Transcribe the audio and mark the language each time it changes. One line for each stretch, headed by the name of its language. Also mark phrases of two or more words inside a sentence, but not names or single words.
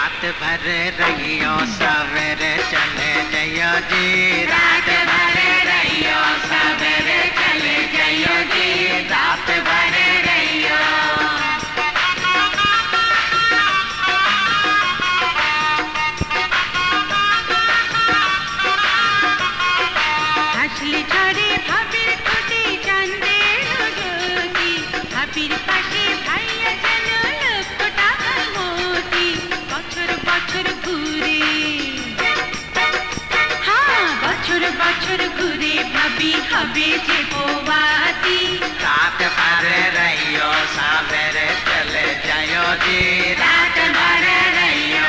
Hindi: भर रहियो सवेरे चले जइयो जी रात भर रहियो सवेरे चले जइयो जी रात भर रहियो
Bangla: হাসলি ঝড়ে ভাবির ঠোঁটে চাঁদের জ্যোতি ভাবির পাশে ভাইয়া যেন লক্ষ টাকার মোতি বছর বছর ঘুরে হ্যাঁ বছর বছর ঘুরে ভাবি হবে যে বৌবাতি
Hindi: रात भर रहियो सवेरे चले जइयो जी रात भर रहियो